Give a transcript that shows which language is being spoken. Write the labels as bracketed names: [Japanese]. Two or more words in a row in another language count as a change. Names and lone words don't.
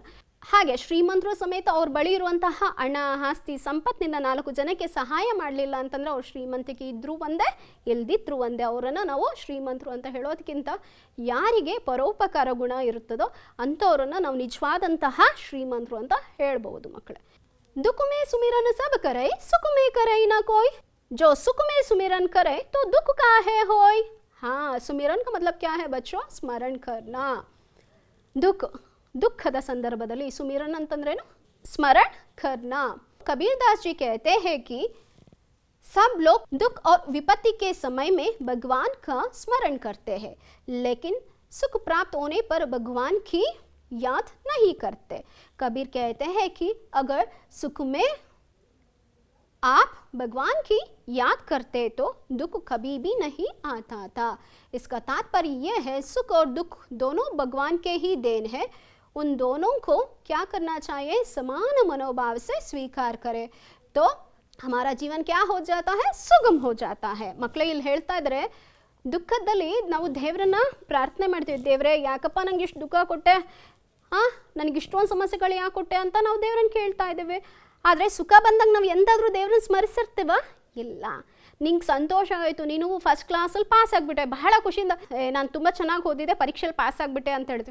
[Kannada] ಹಾಗೆ ಶ್ರೀಮಂತರು ಸಮೇತ ಅವ್ರ ಬಳಿ ಇರುವಂತಹ ಹಣ ಆಸ್ತಿ ಸಂಪತ್ತಿನಿಂದ 4 ಜನಕ್ಕೆ ಸಹಾಯ ಮಾಡಲಿಲ್ಲ ಅಂತಂದರೆ ಅವ್ರು ಶ್ರೀಮಂತಿಕೆ ಇದ್ರೂ ಒಂದೇ, ಇಲ್ದಿದ್ರು ಒಂದೇ. ಅವರನ್ನು ನಾವು ಶ್ರೀಮಂತರು ಅಂತ ಹೇಳೋದಕ್ಕಿಂತ ಯಾರಿಗೆ ಪರೋಪಕಾರ ಗುಣ ಇರುತ್ತದೋ ಅಂಥವ್ರನ್ನು ನಾವು ನಿಜವಾದಂತಹ ಶ್ರೀಮಂತರು ಅಂತ ಹೇಳ್ಬೋದು ಮಕ್ಕಳೇ. [Hindi] दुख में सुमिरन सब करे, सुख में करे न कोई, जो सुख में सुमिरन करे तो दुख काहे होय. हाँ, सुमिरन का मतलब क्या है बच्चों? स्मरण करना. [Kannada] ದುಃಖದ ಸಂದರ್ಭದಲ್ಲಿ ಸುಮಿರನ್ ಅಂತಂದ್ರೇನು? [Hindi] ಸ್ಮರಣ करना. कबीर दास जी कहते हैं कि सब लोग दुख और विपत्ति के समय में भगवान का स्मरण करते हैं, लेकिन सुख प्राप्त होने पर भगवान की याद नहीं करते. कबीर कहते हैं कि अगर सुख में आप भगवान की याद करते तो दुख कभी भी नहीं आता था. इसका तात्पर्य यह है सुख और दुख दोनों भगवान के ही देन है. उन दोनों को क्या करना चाहिए? समान मनोभाव से स्वीकार करें तो हमारा जीवन क्या हो जाता है? सुगम हो जाता है. [Kannada] ಮಕ್ಕಳೇ ಇಲ್ಲಿ ಹೇಳ್ತಾ ಇದ್ದಾರೆ, ದುಃಖದಲ್ಲಿ ನಾವು ದೇವರನ್ನ ಪ್ರಾರ್ಥನೆ ಮಾಡ್ತೀವಿ. ದೇವರೇ ಯಾಕಪ್ಪ ನಂಗೆ ಇಷ್ಟು ದುಃಖ ಕೊಟ್ಟೆ, ನನಗೆ ಇಷ್ಟೊಂದು ಸಮಸ್ಯೆಗಳು ಯಾಕೆ ಕೊಟ್ಟೆ ಅಂತ ನಾವು ದೇವ್ರನ್ನ ಕೇಳ್ತಾ ಇದ್ದೇವೆ. ಆದರೆ ಸುಖ ಬಂದಾಗ ನಾವು ಎಂದಾದರೂ ದೇವ್ರನ್ನ ಸ್ಮರಿಸಿರ್ತೀವ? ಇಲ್ಲ. ನಿಂಗೆ ಸಂತೋಷ ಆಯಿತು, ನೀನು ಫಸ್ಟ್ ಕ್ಲಾಸಲ್ಲಿ ಪಾಸ್ ಆಗಿಬಿಟ್ಟೆ, ಬಹಳ ಖುಷಿಯಿಂದ ನಾನು ತುಂಬ ಚೆನ್ನಾಗಿ ಓದಿದೆ, ಪರೀಕ್ಷೆಯಲ್ಲಿ ಪಾಸ್ ಆಗಿಬಿಟ್ಟೆ ಅಂತ ಹೇಳ್ತೀವಿ.